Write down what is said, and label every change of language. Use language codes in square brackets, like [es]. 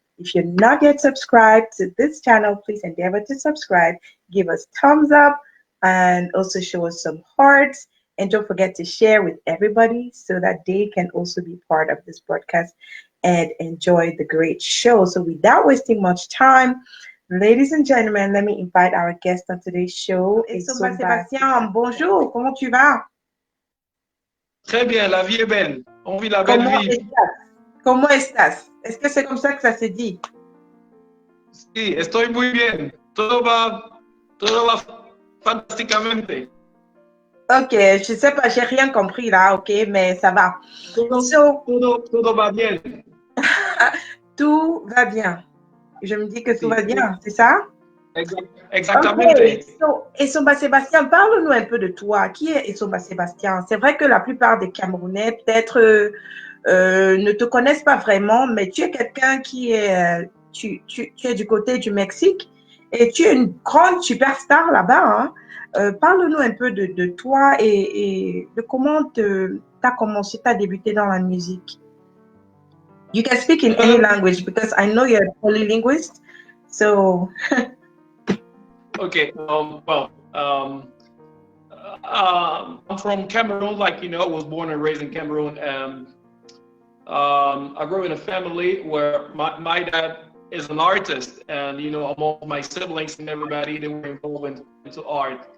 [en] If you're not yet subscribed to this channel, please endeavor to subscribe, give us thumbs up, and also show us some hearts. And don't forget to share with everybody so that they can also be part of this broadcast and enjoy the great show. So without wasting much time, ladies and gentlemen, let me invite our guest on today's show. [fr] Essomba Sebastien, bonjour, comment tu vas? Très bien, la vie est belle. On vit la belle Comment vie. [es] estás? ¿Cómo estás? [fr] Est-ce que c'est comme ça que ça se dit? [es] Sí, estoy muy bien. Todo va fantásticamente. [fr] Ok, je sais pas, j'ai rien compris là, ok, mais ça va. [es] Todo va bien. [fr] Tout va bien. Je me dis que tout [es] Sí, [fr] va bien, c'est ça? [es] Exactamente. [fr] Ok, Essomba Sebastien, parle-nous un peu de toi. Qui est Essomba Sebastien? C'est vrai que la plupart des Camerounais peut-être ne te connaissent pas vraiment, mais tu es quelqu'un qui est, tu es du côté du Mexique et tu es une grande superstar là-bas, hein? Parle-nous un peu de toi et de comment tu as commencé, tu as débuté dans la musique. [en] You can speak in any language because I know you're a poly-linguist. So. Okay. I'm from Cameroon, like you know, I was born and raised in Cameroon, and I grew in a family where my dad is an artist, and you know, among my siblings and everybody, they were involved into art.